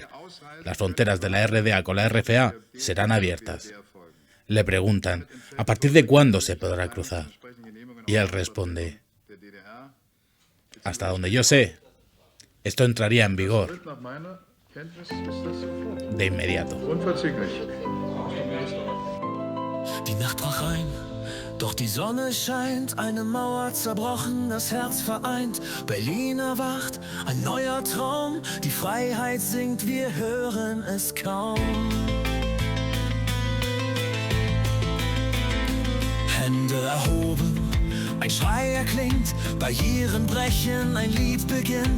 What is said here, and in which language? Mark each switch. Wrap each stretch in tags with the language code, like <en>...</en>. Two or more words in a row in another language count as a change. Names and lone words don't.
<es>Las fronteras de la RDA con la RFA serán abiertas. Le preguntan, ¿a partir de cuándo se podrá cruzar? Y él responde, hasta donde yo sé, esto entraría en vigor de inmediato.</es> <de>Die Nacht brach ein, doch die Sonne scheint, eine Mauer zerbrochen, das Herz vereint. Berlin erwacht, ein neuer Traum, die Freiheit singt, wir hören es kaum. Hände erhoben, ein Schrei erklingt, Barrieren brechen, ein Lied beginnt.</de>